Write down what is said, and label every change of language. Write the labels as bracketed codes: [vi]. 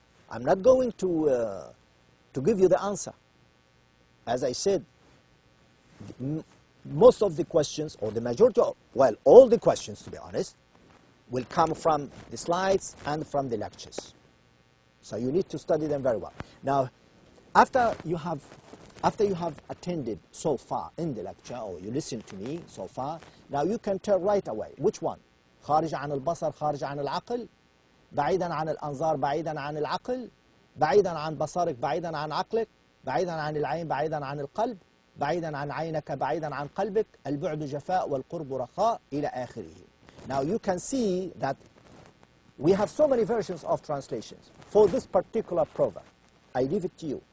[en] I'm not going to give you the answer. As I said, most of the questions, or the majority of, well, all the questions, to be honest, will come from the slides and from the lectures. So you need to study them very well. Now, after you have attended so far in the lecture, or you listened to me so far, now you can tell right away which one. [ar] خارج عن البصر خارج عن العقل، بعيدا عن الأنظار بعيدا عن العقل، بعيدا عن بصرك بعيدا عن عقلك، بعيدا عن العين بعيدا عن القلب، بعيدا عن عينك بعيدا عن قلبك، البعد جفاء والقرب رخاء إلى آخره. [en] Now you can see that we have so many versions of translations for this particular proverb. I leave it to you.